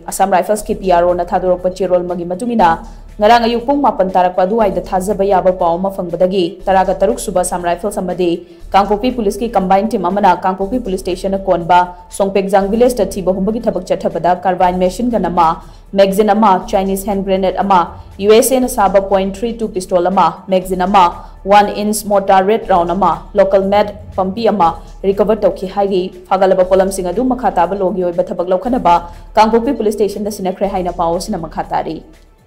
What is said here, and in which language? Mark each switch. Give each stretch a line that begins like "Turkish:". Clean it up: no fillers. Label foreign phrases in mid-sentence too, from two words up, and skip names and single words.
Manipuri: Assam Rifles की PRO na thadorokpa chirol magi matungina ngarang ayuk pung 8 tarakpa duwaida thajaba yaba paw ma fangbadagi taraga taruk Shuba Assam Rifles amadi KANGPOKPI Police की
English: combined team
Manipuri: Amana KANGPOKPI Police Station na konba SONGPEKJANG Village ta thiba humbagi thabak chathabada
English: carbine machine gun
Manipuri: ama magazine ama
English: Chinese hand grenade
Manipuri: ama USA na saba .32 pistol ama magazine ama
English: 1-inch mortar red round
Manipuri: ama
English: local med
Manipuri: pampi ama recover tauki haigi fagalaba polam sing adu makha taba logi oi bathabak lokhanaba KANGPOKPI Police Station da sinakre haina paw sina makha tari